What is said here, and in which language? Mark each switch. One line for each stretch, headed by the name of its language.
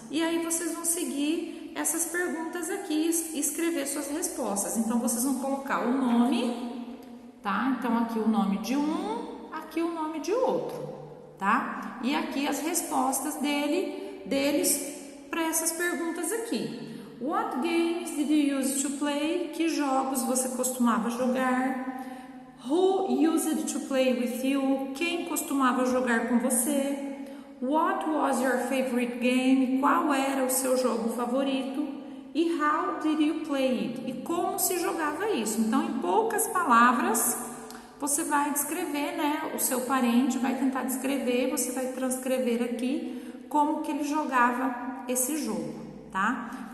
Portuguese: E aí vocês vão seguir essas perguntas aqui e escrever suas respostas. Então vocês vão colocar o nome, tá? Então aqui o nome de um, aqui o nome de outro, tá? E aqui as respostas deles para essas perguntas aqui.
English: What games did you use to play?
Portuguese: Que jogos você costumava jogar?
English: Who used to play with you?
Portuguese: Quem costumava jogar com você?
English: What was your favorite game?
Portuguese: Qual era o seu jogo favorito? E
English: how did you play it?
Portuguese: E como se jogava isso? Então, em poucas palavras, você vai descrever, né? O seu parente vai tentar descrever, você vai transcrever aqui como que ele jogava esse jogo, tá?